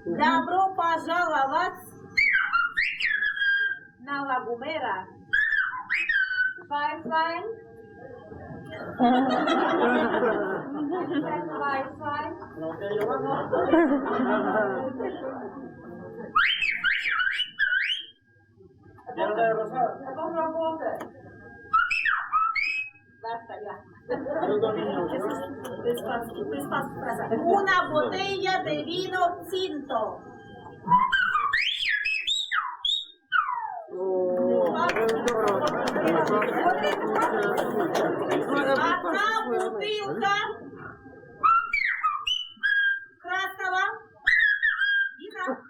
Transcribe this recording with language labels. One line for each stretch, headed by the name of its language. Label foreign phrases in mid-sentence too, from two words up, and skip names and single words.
Russian: Добро пожаловать на La Gomera.
Spanish: Wi-Fi. Wi-Fi. Con robote. Basta, ya. Una botella de vino tinto.
Russian: Одна бутылка красного вина.